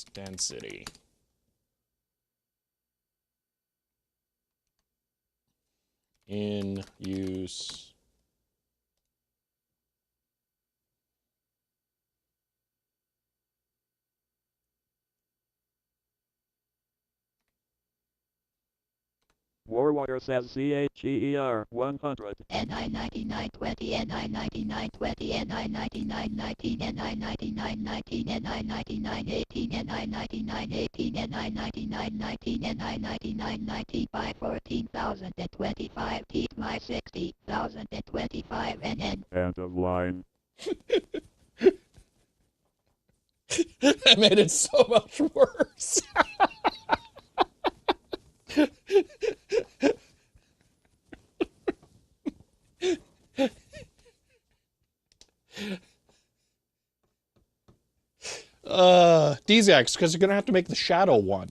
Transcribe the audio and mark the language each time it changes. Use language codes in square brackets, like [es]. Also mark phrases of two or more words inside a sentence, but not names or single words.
[en] Density. In use. Warwater says CHER 100. NI 9920, NI 9920, NI 9919, NI 9919, NI 9918, NI 9918, NI 9919, NI 9919 by 14,025 teeth by 60,025 NN. End of line. That made it so much worse. DZX, because you're gonna have to make the shadow one.